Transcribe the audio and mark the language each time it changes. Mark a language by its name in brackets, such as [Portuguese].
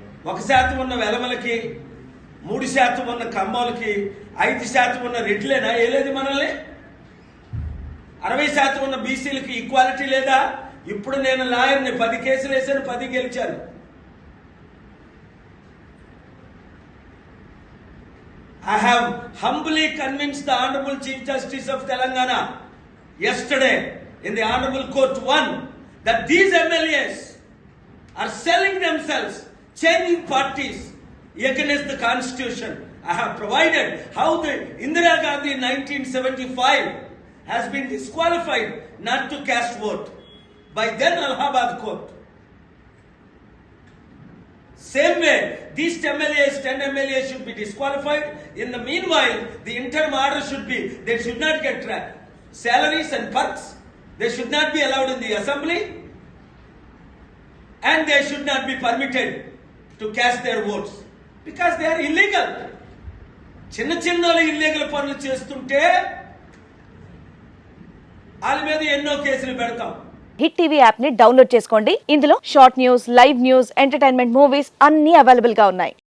[Telugu] 1% ఉన్న వెలమలకి, 3% ఉన్న కమ్మలకి, 5% ఉన్న రెడ్లేనా ఏలేదు మనల్ని? 60% ఉన్న బీసీలకి ఈక్వాలిటీ లేదా? ఇప్పుడు నేను లాయర్ని, 10 కేసులు వేసాను, 10 గెలిచాను. [English] I have humbly convinced the Honorable Chief Justice of Telangana yesterday in the Honorable Court 1 that these MLAs are selling themselves, changing parties against the Constitution. I have provided how the Indira Gandhi in 1975 has been disqualified not to cast vote by then Allahabad Court. Same way, these 10 MLAs should be disqualified. In the meanwhile, the interim order should be, they should not get salaries and perks. They should not be allowed in the assembly. And they should not be permitted to cast their votes. Because they are illegal. [Telugu] చిన్నోళ్ళు illegal పనులు చేస్తుంటే వాళ్ళ మీద ఎన్నో కేసులు పెడతాం. Hit TV app ని download చేసుకోండి. ఇందులో short news, live news, entertainment movies అన్ని అవైలబుల్ గా ఉన్నాయి.